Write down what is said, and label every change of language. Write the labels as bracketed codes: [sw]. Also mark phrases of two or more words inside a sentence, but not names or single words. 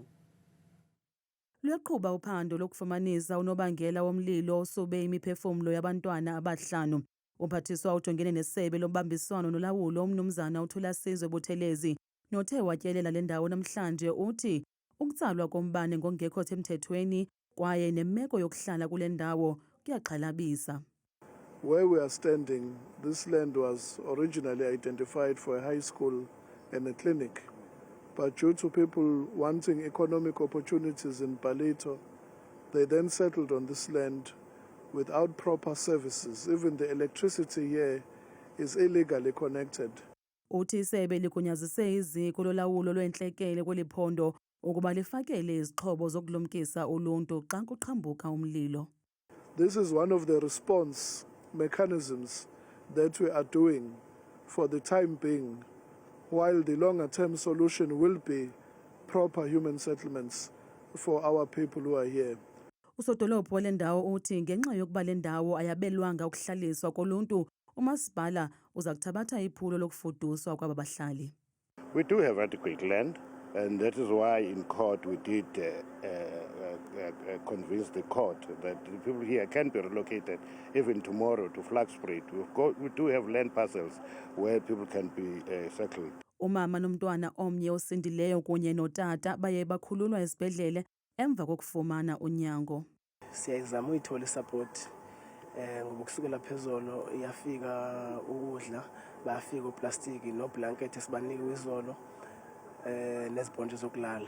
[xh] Luyaqhuba uphando lokufumanisa unobangela womlilo osube imiphefumlo yabantwana abahlanu. Umphathiswa ujongene nesebe lobambiswano nolawulo uMnumzana uThulasizwe Buthelezi nothe watyelela le ndawo namhlanje uthi ukutsalwa kombane ngokungekho semthethweni kwaye nemeko yokuhlala kule ndawo kuyaxhalabisa. [en] Where we are standing, this land was originally identified for a high school and a clinic. But due to people wanting economic opportunities in Palito, They then settled on this land without proper services. Even the electricity here is illegally connected. [xh] Uthi isebe ligunyazise iziko lolawulo lwentlekele kweli phondo ukuba lifakele izixhobo zokulumkisa uluntu xa kuqhambuka umlilo. [en] This is one of the response mechanisms that we are doing for the time being, while the longer term solution will be proper human settlements for our people who are here. [xh] Usodolophu wale ndawo uthi ngenxa yokuba le ndawo ayabelwanga ukuhlaliswa koluntu, umasipala uza kuthabatha iphulo lokufuduswa kwaba bahlali. [en] We do have adequate land, and that is why in court we did convince the court that the people here can be relocated even tomorrow to Flagspruit. We do have land parcels where people can be settled. [xh] Umama nomntwana omnye osindileyo kunye notata baye bakhululwa esibhedlele emva kokufumana unyango. [zu] Siyayizama uyithola isupport ngoba kusukela phezolo iyafika ukudla, bayafika uplastiki noblanket esibanika izolo nezibhonje zokulala.